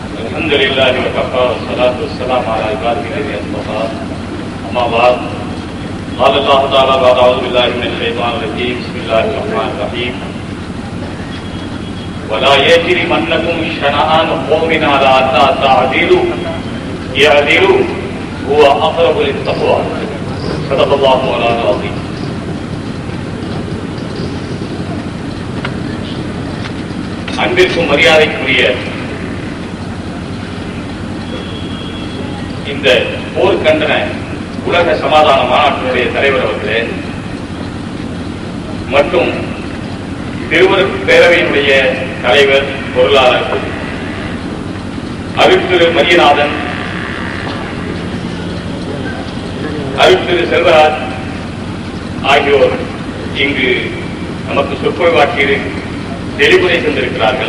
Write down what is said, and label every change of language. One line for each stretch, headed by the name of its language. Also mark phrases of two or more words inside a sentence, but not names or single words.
Arabic: الحمد لله وكفى والصلاة والسلام على عباده الذين اصطفى أما بعد قال الله تعالى بعد أعوذ بالله من الشيطان الرجيم بسم الله الرحمن الرحيم ولا يجرمنكم شنآن قوم على ألا تعدلوا اعدلوا هو أقرب للتقوى صدق الله مولانا العظيم.
Tamil: அன்பிற்கும் மரியாதைக்குரிய இந்த போர் கண்டன உலக சமாதான மாநாட்டினுடைய தலைவர் அவர்களே மற்றும் திருவருட் பேரவையினுடைய தலைவர் பொருளாளர் அருட்திரு மரியநாதன், அருட்திரு செல்வராஜ் ஆகியோர் இங்கு நமக்கு சொற்பொழிவாற்றி தெளிவுரை சென்றிருக்கிறார்கள்.